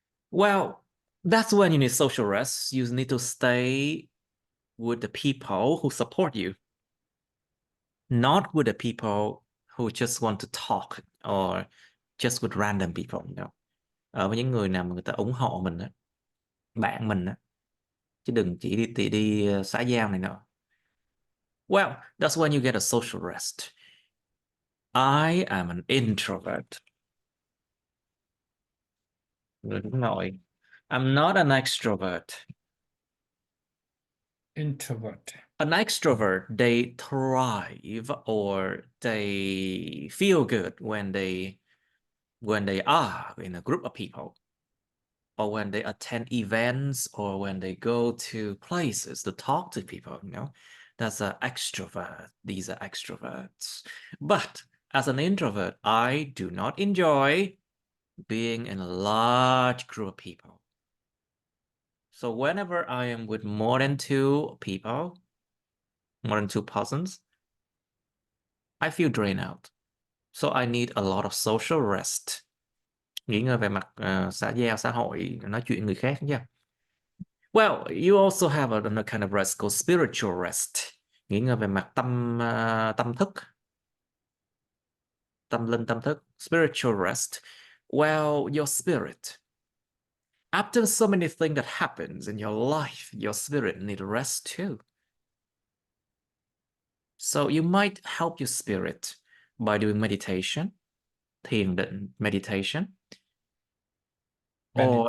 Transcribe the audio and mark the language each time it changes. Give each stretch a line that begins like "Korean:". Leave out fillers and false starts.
English: Well, that's when you need social rest. You need to stay with the people who support you, not with the people who just want to talk or just with random people, you know.
Vietnamese: Ở với những người nào mà người ta ủng hộ mình á, bạn mình á, chứ đừng chỉ đi xã giao này nọ.
English: Well, that's when you get a social rest. I am an introvert.
Vietnamese: Người hướng nội.
English: I'm not an extrovert. Introvert. An extrovert, they thrive or they feel good when they are in a group of people, or when they attend events, or when they go to places to talk to people, you know. That's an extrovert. These are extroverts. But as an introvert, I do not enjoy being in a large group of people. So whenever I am with more than two people, more than two persons, I feel drained out. So I need a lot of social rest.
Vietnamese: nghỉ ngơi về mặt xã giao, xã hội, nói chuyện người khác nha.
English: Well, you also have another kind of rest called spiritual rest.
Vietnamese: Nghỉ ngơi về mặt tâm thức, tâm linh, tâm thức.
English: Spiritual rest. Well, your spirit. After so many things that happens in your life, your spirit need rest too. So you might help your spirit by doing meditation, thiền định, meditation, or